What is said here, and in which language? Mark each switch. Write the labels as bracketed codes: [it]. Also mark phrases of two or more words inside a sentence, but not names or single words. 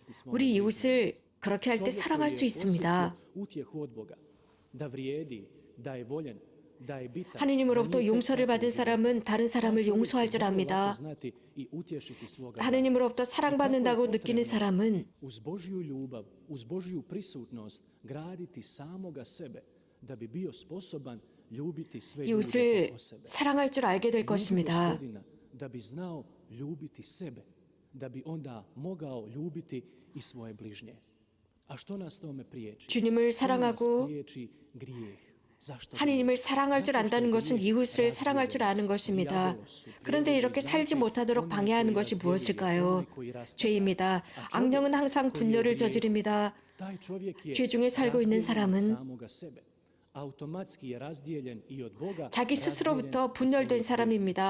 [ko] 우리 이웃을 그렇게 할 때 사랑할 수 있습니다. 하느님으로부터 용서를 받은 사람은 다른 사람을 용서할 줄 압니다. 하느님으로부터 사랑받는다고 느끼는 사람은 [hr] uz Božju ljubav, uz Božju prisutnost graditi samoga sebe da bi bio sposoban ljubiti sve ljude [ko] 이웃을 [hr] oko sebe. [ko] 사랑할 줄 알게 될 [hr] Ljudi [ko] 것입니다. [hr] Gospodina, da bi znao ljubiti sebe, da bi onda mogao ljubiti i svoje bližnje. A što nas tome priječi? [ko] 주님을 [hr] To nas [ko] 사랑하고 [hr] priječi grijeh. Zašto? [ko] 하느님을 사랑할 줄 안다는 것은 이웃을 사랑할 줄 아는 것입니다. 그런데 이렇게 살지 못하도록 방해하는 것이 무엇일까요? 죄입니다. 악령은 항상 분열을 저지릅니다. 죄 중에 살고 있는 사람은 자기 스스로부터 분열된 사람입니다.